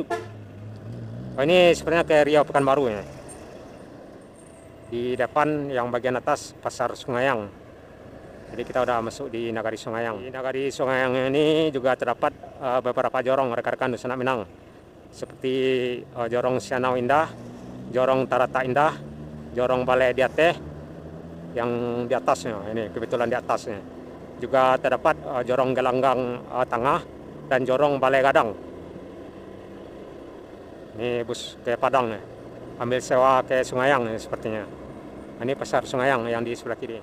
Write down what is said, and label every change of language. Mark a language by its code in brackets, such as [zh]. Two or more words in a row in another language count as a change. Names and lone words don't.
[id] Oh, ini sebenarnya ke Riau Pekanbaru ya. Di depan yang bagian atas Pasar Sungayang. Jadi kita udah masuk di Nagari Sungayang. Di Nagari Sungayang ini juga terdapat beberapa jorong rekan-rekan Dusun Anak Minang. Seperti Jorong Sianau Indah, Jorong Tarata Indah, Jorong Balai Diateh yang di atasnya. Ini kebetulan di atasnya. Juga terdapat Jorong Gelanggang Tengah dan Jorong Balai Gadang. Ini bus ke Padang ya. Ambil sewa ke Sungayang ya, sepertinya. Ini Pasar Sungayang yang di sebelah kiri.